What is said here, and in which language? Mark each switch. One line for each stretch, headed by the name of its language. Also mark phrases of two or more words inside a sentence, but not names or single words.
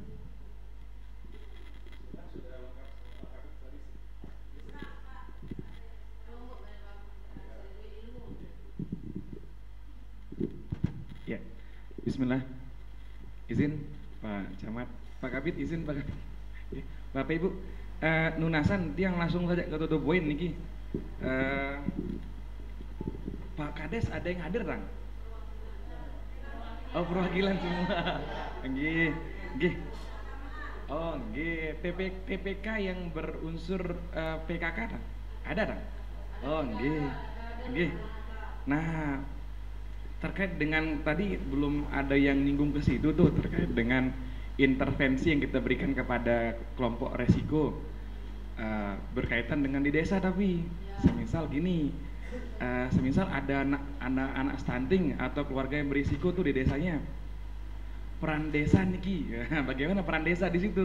Indonesian: Ya, Bismillah. Izin Pak Camat, Pak Kabid, izin Pak Kabid. Bapak Ibu,
Balinese: nunasan tiang
Indonesian: langsung saja ke tutup poin niki. Pak Kades ada yang hadir Kang? Oh perwakilan semua. Nggih, nggih. Oh nggih, TPK yang berunsur PKK Kang? Ada Kang? Oh nggih. Nggih. Nah, terkait dengan tadi belum ada yang nyinggung ke situ tuh terkait dengan intervensi yang kita berikan kepada kelompok resiko berkaitan dengan di desa, tapi semisal gini, semisal ada anak-anak stunting atau keluarga yang berisiko tuh di desanya, peran desa niki, bagaimana peran desa di situ?